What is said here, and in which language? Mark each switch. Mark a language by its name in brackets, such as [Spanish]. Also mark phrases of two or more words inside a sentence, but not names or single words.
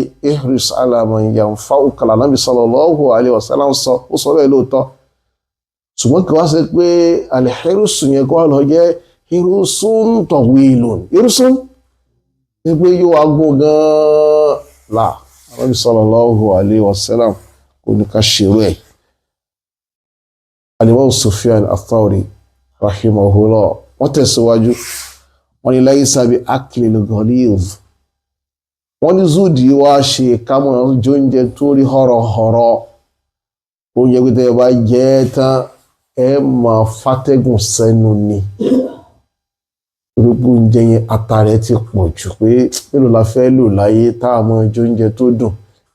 [Arabic] احرص على من ينفعك, Ànábì صلى الله عليه وسلم [Yoruba] sọ, ó sọ bẹ́ẹ̀ lóòótọ́. Ṣùgbọ́n kí wá ṣe pé al-hirsu yẹn kó wá lọ jẹ́ [Arabic] حرص طويل. [Yoruba] Hirsun ní pé yóò wá gùn gan-an là. Ànábì [Arabic] صلى الله عليه وسلم [Yoruba] kò ní ká ṣerú ẹ̀. Al-Imam Sufyan al-Thawri rahimahullah wọ́n tẹ̀síwájú. Wọ́n ní [Arabic] ليس بأكل الغليظ. [Yoruba] Wọ́n ní zuhd wá ṣe kámọ́ jóúnjẹ tó rí họ́rọ̀họ́rọ̀. Oúnjẹ pé tẹ́ bá jẹ́ tán ẹ máa fàtẹ́gùn sẹ́nu ni. Orúkọ oúnjẹ yẹn àtàrẹ ti pọ̀ jù pé mélòó la fẹ́ lò láyé tá a mọ jóúnjẹ tó dùn.